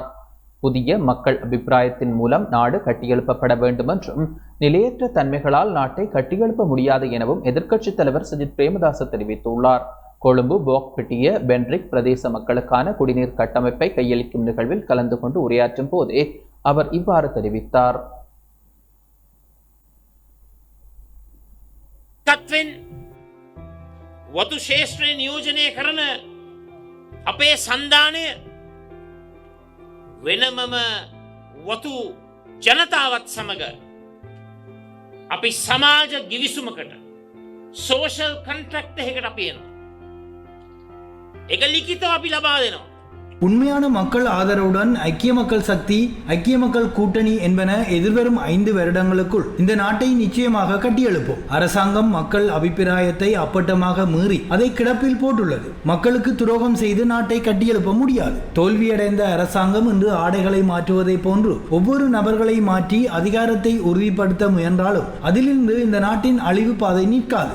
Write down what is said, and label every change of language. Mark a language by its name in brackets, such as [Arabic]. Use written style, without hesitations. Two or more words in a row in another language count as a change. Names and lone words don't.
[Tamil] புதிய மக்கள் அபிப்பிராயத்தின் மூலம் நாடு கட்டியெழுப்பப்பட வேண்டும் என்றும் நிலையற்ற தன்மைகளால் நாட்டை கட்டியெழுப்ப முடியாது எனவும் எதிர்க்கட்சித் தலைவர் சஜித் பிரேமதாச தெரிவித்துள்ளார். கொழும்பு போக்பிட்டிய பென்ரிக் பிரதேச மக்களுக்கான குடிநீர் கட்டமைப்பை கையளிக்கும் நிகழ்வில் கலந்து கொண்டு உரையாற்றும் போதே அவர் இவ்வாறு தெரிவித்தார். [Sinhala] වතු ශේෂ්ත්‍රය නියෝජනය කරන අපේ සන්ධානය වෙනමම වතු ජනතාවත් සමග අපි සමාජ ගිවිසුමකට [English] social contract [Sinhala] එකකට අපි එනවා. ඒක ලිඛිතව අපි ලබා දෙනවා. [Tamil] உண்மையான மக்கள் ஆதரவுடன் ஐக்கிய மக்கள் சக்தி, ஐக்கிய மக்கள் கூட்டணி என்பன எதிர்வரும் 5 வருடங்களுக்குள் இந்த நாட்டை நிச்சயமாக கட்டியெழுப்போம். அரசாங்கம் மக்கள் அபிப்பிராயத்தை அப்பட்டமாக மீறி அதை கிடப்பில் போட்டுள்ளது. மக்களுக்கு துரோகம் செய்து நாட்டை கட்டியெழுப்ப முடியாது. தோல்வியடைந்த அரசாங்கம் இன்று ஆடைகளை மாற்றுவதை போன்று ஒவ்வொரு நபர்களை மாற்றி அதிகாரத்தை உறுதிப்படுத்த முயன்றாலும் அதிலிருந்து இந்த நாட்டின் அழிவு பாதை நிற்காது.